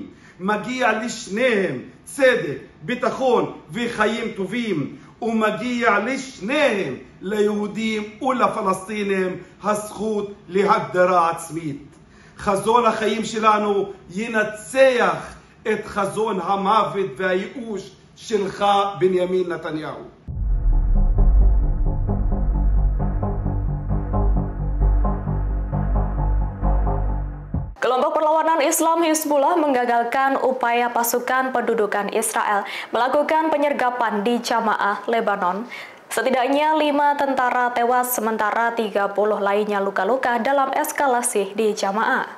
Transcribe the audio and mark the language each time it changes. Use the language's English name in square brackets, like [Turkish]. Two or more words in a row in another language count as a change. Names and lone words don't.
[Hebrew] מגיע לשניהם צדק, ביטחון וחיים טובים, ומגיע לשניהם, ליהודים ולפלסטינים, הזכות להגדרה עצמית. חזון החיים שלנו ינצח את חזון המוות והייאוש שלך, בנימין נתניהו. [Indonesian] Perlawanan Islam Hizbullah menggagalkan upaya pasukan pendudukan Israel melakukan penyergapan di Jamaah, Lebanon. Setidaknya 5 tentara tewas sementara 30 lainnya luka-luka dalam eskalasi di Jamaah.